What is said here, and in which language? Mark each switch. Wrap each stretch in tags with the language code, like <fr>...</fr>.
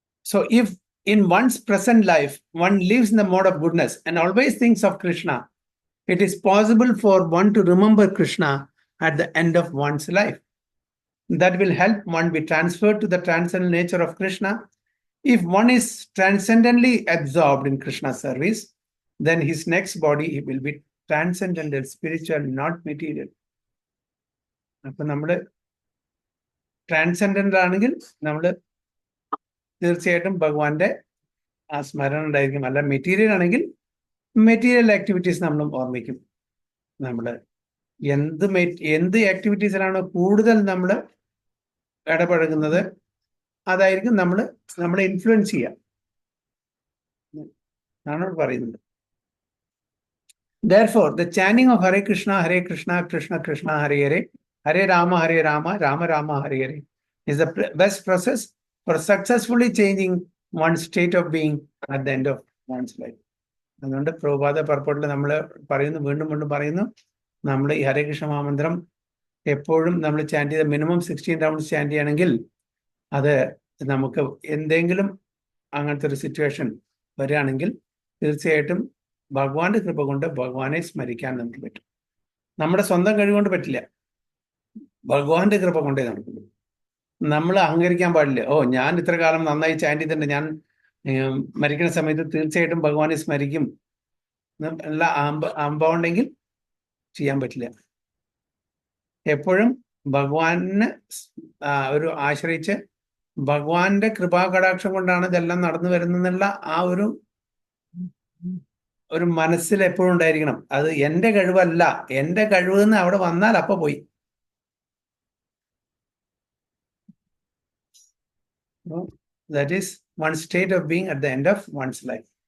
<en>So if in one's present life one lives in the mode of goodness and always thinks of Krishna, it is possible for one to remember Krishna at the end of one's life. That will help one be transferred to the transcendental nature of Krishna. If one is transcendently absorbed in Krishna's service, then his next body will be transcendental, spiritual, not material.</en> <ml>അപ്പൊ നമ്മള് transcendent ആണെങ്കിൽ നമ്മള് തീർച്ചയായിട്ടും ഭഗവാന്റെ ആ സ്മരണ ഉണ്ടായിരിക്കും. അല്ല മെറ്റീരിയൽ ആണെങ്കിൽ മെറ്റീരിയൽ ആക്ടിവിറ്റീസ് നമ്മളും ഓർമ്മിക്കും. നമ്മള് എന്ത് ആക്ടിവിറ്റീസിലാണോ കൂടുതൽ നമ്മൾ ഇടപഴകുന്നത്, അതായിരിക്കും നമ്മളെ ഇൻഫ്ലുവൻസ് ചെയ്യുക എന്നാണ് പറയുന്നത്.</ml> <en>Therefore, the chanting of Hare Krishna, Krishna Krishna, Hare Hare, Hare Rama, Rama Rama, Hare Hare is the best process for successfully changing one's state of being at the end of one's life.</en> <ml>അതുകൊണ്ട് പ്രഭാത പർപ്പോട്ടിൽ നമ്മൾ പറയുന്നു, വീണ്ടും പറയുന്നു, നമ്മൾ ഈ ഹരേ കൃഷ്ണ മഹാമന്ത്രം എപ്പോഴും നമ്മൾ ചാൻറ്റ് ചെയ്ത മിനിമം 16 റൗണ്ട്സ് ചാൻറ്റ് ചെയ്യണമെങ്കിൽ അത് നമുക്ക് എന്തെങ്കിലും അങ്ങനത്തെ ഒരു സിറ്റുവേഷൻ വരികയാണെങ്കിൽ തീർച്ചയായിട്ടും ഭഗവാന്റെ കൃപ കൊണ്ട് ഭഗവാനെ സ്മരിക്കാൻ നമുക്ക് പറ്റും. നമ്മുടെ സ്വന്തം കഴിവുകൊണ്ട് പറ്റില്ല, ഭഗവാന്റെ കൃപ കൊണ്ടേ നടക്കുള്ളൂ. നമ്മൾ അഹങ്കരിക്കാൻ പാടില്ല. ഞാൻ ഇത്ര കാലം നന്നായി ചാൻറ്റ് ചെയ്തിട്ടുണ്ട്, ഞാൻ മരിക്കുന്ന സമയത്ത് തീർച്ചയായിട്ടും ഭഗവാനെ സ്മരിക്കും എല്ലാ അമ്പുണ്ടെങ്കിൽ ചെയ്യാൻ പറ്റില്ല. എപ്പോഴും ഭഗവാനെ ഒരു ആശ്രയിച്ച് ഭഗവാന്റെ കൃപാകടാക്ഷം കൊണ്ടാണ് ഇതെല്ലാം നടന്നു വരുന്നുള്ള ആ ഒരു മനസ്സിൽ എപ്പോഴും ഉണ്ടായിരിക്കണം. അത് എൻ്റെ കഴിവല്ല, എൻ്റെ കഴിവ് എന്ന് അവിടെ വന്നാൽ അപ്പൊ പോയി.</ml> <en>That is one state of being at the end of one's life.</en>